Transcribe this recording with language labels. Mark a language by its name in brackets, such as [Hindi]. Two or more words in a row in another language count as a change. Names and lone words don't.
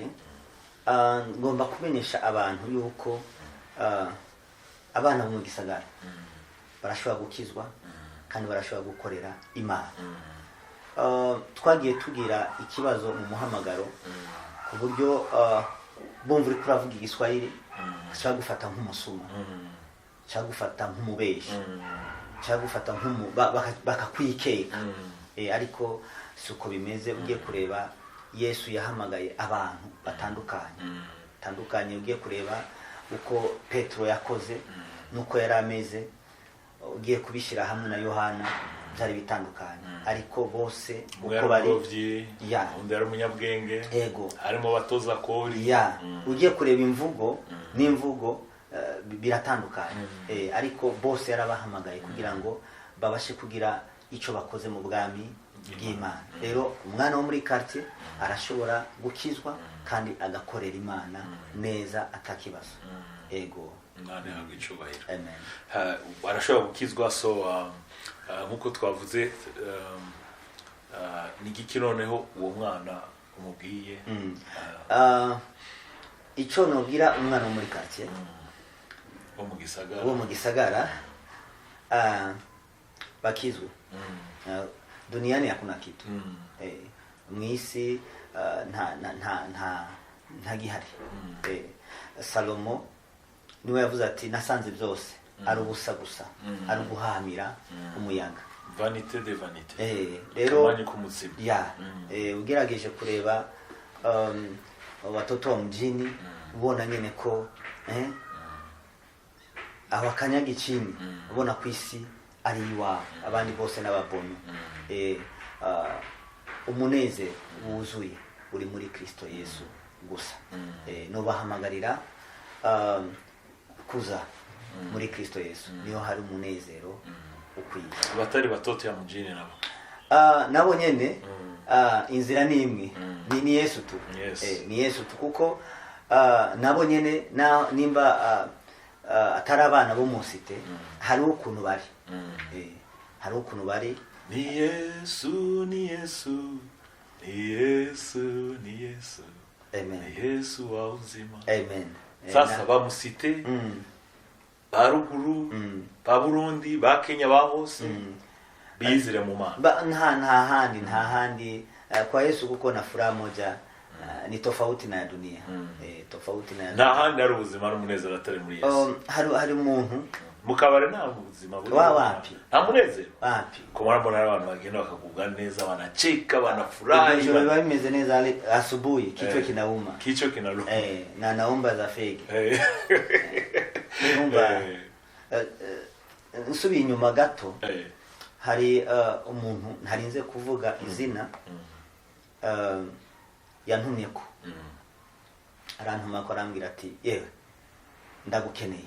[Rundi] Ngomba kumenyesha abantu yuko abana mu gisagara barashobora gukizwa kandi barashobora gukorera Imana. Twagiye tugira ikibazo mu muhamagaro ku buryo bumva uri kuravuga igiswahili cyangwa gufata nk'umusuma cyangwa gufata nk'umubeshi cyangwa gufata bakakwikeka. Ariko suko bimeze. Ugiye kureba Yesu yahamagaye abantu batandukanye. Ugiye kureba uko Petro yakoze nuko yari ameze, ugiye kubishira hamwe na Yohana byari bitandukanye, ariko bose uko bari undi ari umunyabwenge, harimo batoza kori. Ugiye kureba imvugo n'imvugo biratandukanye, ariko bose yarabahamagaye kugira ngo babashe kugira ico bakoze mu bwami bw'Imana. Rero umwana wo muri quartier arashobora gukizwa kandi agakorera Imana neza atakibazo. Imana yahabwa icubahiro. Amen. Arashobora gukizwa, so nkuko twavuze ni giki noneho uwo mwana umubwiye? Ico nobwira umwana wo muri quartier wo mu gisagara bakizwe. [Swahili] Duniani hakuna kitu. [Rundi] Mwisi nta gihari. Salomo niwe yavuze ati nasanze byose ari ubusa gusa, ari guhamira umuyaga. [French] Vanité de vanité. [Rundi] Rero ugerageje kureba [Swahili] watoto wa mjini [Rundi] ubona nyene ko aho akanyaga chini ubona kwisi ari iwawe, abandi bose n'ababonye. Umuneze wuzuye uri muri Kristo Yesu gusa. No bahamagarira kuza muri Kristo Yesu, niyo hari umunezero ukwiye. [Swahili] Batari batoto ya mjini [Rundi] nabo nyene inzira ni imwe, ni Yesu tu. Ni Yesu tu, kuko nabo nyene nimba atari abana bo musite, hari ukuntu bari. Hari ukuntu bari. Ni Yesu, ni Yesu, ni Yesu, ni Yesu. Amen. [Swahili] Ni Yesu wa uzima. [Rundi] Amen. Sasa bamusite baruguru ba Burundi ba Kenya ba hose bizire mu Mana. Nta handi [Swahili] kwa Yesu kuko na furaha moja ni tofauti na dunia. Tofauti na [Rundi] nta handi ari ubuzima n'umunezero atari muri Yesu. Hari umuntu mukabare nta ubuzima buri wapi nta munezero wapi. Ko marabona abantu bagenda bakagubwa neza, banacheka, banafurahi, biba bimeze neza. [Swahili] Asubuhi kichwa kinauma, kichwa kinaruma, na naomba za fegi. [Rundi] Nsubiye inyuma gato, hari umuntu ntarinze kuvuga izina yantumye ko arantuma ko arambwira ati yewe ndagukeneye.